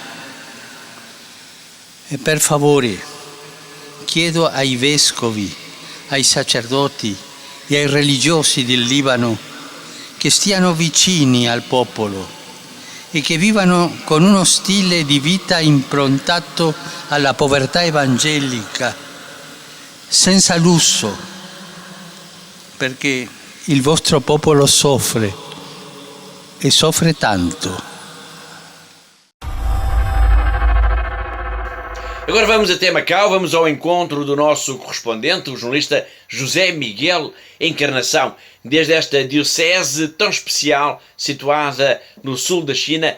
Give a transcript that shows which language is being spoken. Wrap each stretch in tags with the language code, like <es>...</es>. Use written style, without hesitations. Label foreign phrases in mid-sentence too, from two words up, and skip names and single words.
<it>E per favore chiedo ai vescovi, ai sacerdoti e ai religiosi del Libano che stiano vicini al popolo e che vivano con uno stile di vita improntato alla povertà evangelica, senza lusso, perché il vostro popolo soffre e soffre tanto.</it> <pt>Agora vamos até Macau, vamos ao encontro do nosso correspondente, o jornalista José Miguel Encarnação, desde esta diocese tão especial, situada no sul da China.</pt>